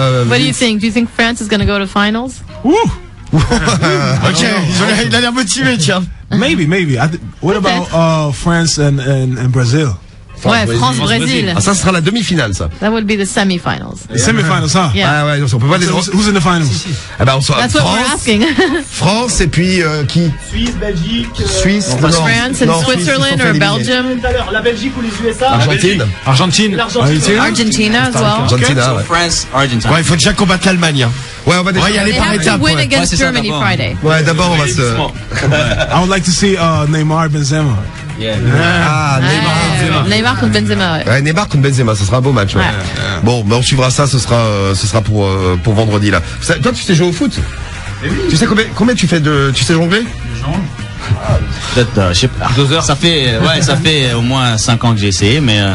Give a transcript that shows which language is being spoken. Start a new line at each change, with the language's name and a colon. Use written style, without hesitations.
English: What do you think? Do you think France is going to go to finals?
French: Ok, il a l'air motivé, tiens.
English: Maybe. What about France and Brazil?
French: Ouais, France-Brésil. Ah, ça sera la demi-finale, ça.
English: That would be the semi-finals. The semi-finals, huh? Yeah.
French: Ah ouais, on peut pas les.
English: Who's in the finals?
French: Eh ben, on sera
English: That's what we're asking.
French: France et puis qui? Suisse, Belgique. Suisse.
English: France and Switzerland or Belgium.
French: La Belgique ou les USA. Argentine.
English: Argentina as well.
French: Argentina, ouais. France, Argentine. Ouais, il faut déjà combattre l'Allemagne. Ouais, on va y aller
English: They
French: par
English: have to
French: étapes.
English: win against Germany Friday.
French: Ouais, d'abord on va se.
English: I would like to see Neymar Benzema. Ah,
French: Neymar contre Benzema, ouais. Ouais, Neymar contre Benzema, ce sera un beau match. Ouais. Bon, on suivra ça, ce sera pour vendredi là. Toi, tu sais jouer au foot? Tu sais combien tu sais jongler? Peut-être, je sais pas. 2 heures. Ça fait au moins 5 ans que j'ai essayé, mais.